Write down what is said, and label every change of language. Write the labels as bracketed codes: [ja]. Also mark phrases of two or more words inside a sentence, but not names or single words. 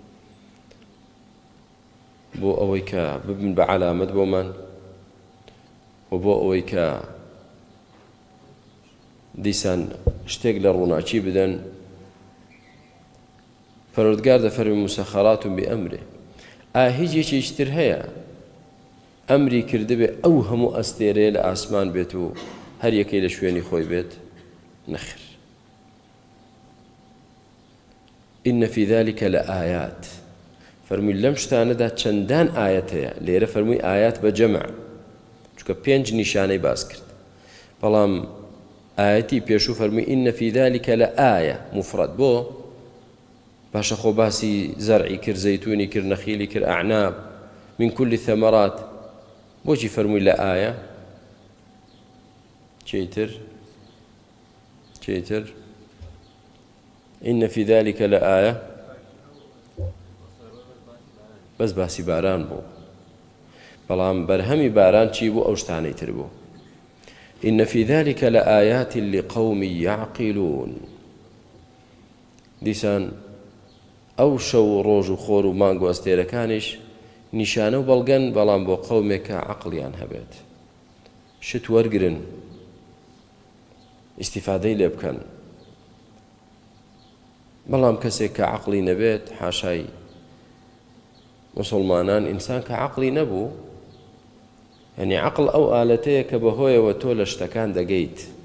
[ckb] بۆ ئەوەی کە ببن بە عەلامەت بۆمان، و بۆ ئەوەی کە دیسان شتێک لە ڕووناچی بدەن. پەروەردگار دەفەرمێ [ar] مسەخەرات بئەمرێ. [ckb] ئایا هیچ یەکێکی تر هەیە ئەمری کردبێ ئەو هەموو ئەستێرەیە لە ئاسمان بێت و هەر یەکەی لە شوێنی خۆی بێت؟ نەخێر. [ar] إن في ذلك لآيات. [ckb] فەرمووی لەم شتانەدا چەندان ئاەت هەیە. لێرە فەرمووی ئايات بە جەمع، چونکە 5 نیشانەی باس کرد. بەڵام ئاەتی پێشوو فەرمووی [ar] إن في ذلك لآية مفرد. [ckb] بۆ باشە خۆ باسی زەرعی کرد، زەیتونی کرد، نەخیلی کرد، ئەعناب، [ar] من كل الثمرات. [ckb] بۆچی فەرمووی لە ئاية؟ چیتر [ar] إن في ذلك لآية [ckb] بەس باسی باران بوو، بەڵام بەرهەمی باران چی بوو؟ ئەو شتانەی تر بوو. [ar] إن في ذلك لآيات لقوم يعقلون [ckb] دیسان ئەو شەو ڕۆژ و خۆر و مانگ و ئەستێرەکانیش نیشانە و بەڵگەن بەڵام بۆ قەومێک کە عەقڵیان هەبێت شت وەرگرن ئیستیفادەی لێ بکەن بەڵام کەسێک کە عەقڵی نەبێت حاشای مسلمانان ئینسان کە عەقڵی نەبوو یعنی عەقڵ ئەو ئالەتەیە کە بەهۆیەوە تۆ لە شتەکان دەگەیت